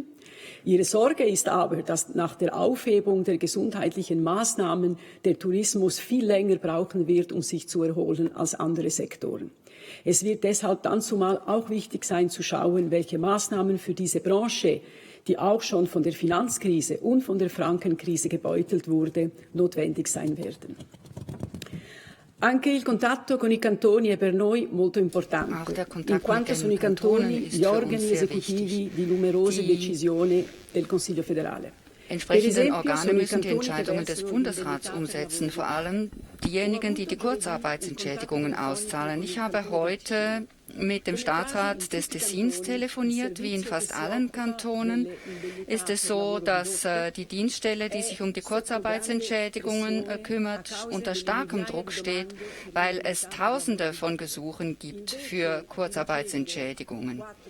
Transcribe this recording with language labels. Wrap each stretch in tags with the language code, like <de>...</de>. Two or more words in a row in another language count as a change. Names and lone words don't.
<de>Ihre Sorge ist aber, dass nach der Aufhebung der gesundheitlichen Maßnahmen der Tourismus viel länger brauchen wird, um sich zu erholen als andere Sektoren. Es wird deshalb dann zumal auch wichtig sein, zu schauen, welche Maßnahmen für diese Branche, die auch schon von der Finanzkrise und von der Frankenkrise gebeutelt wurde, notwendig sein werden.</de> <it>Anche il contatto con i cantoni è per noi molto importante, in quanto sono i cantoni gli organi esecutivi di numerose decisioni del Consiglio federale.</it> <de>Entsprechenden Organe müssen die Entscheidungen des Bundesrats umsetzen, vor allem diejenigen, die die Kurzarbeitsentschädigungen auszahlen. Ich habe heute mit dem Staatsrat des Tessins telefoniert. Wie in fast allen Kantonen ist es so, dass die Dienststelle, die sich um die Kurzarbeitsentschädigungen kümmert, unter starkem Druck steht, weil es Tausende von Gesuchen gibt für Kurzarbeitsentschädigungen.</de>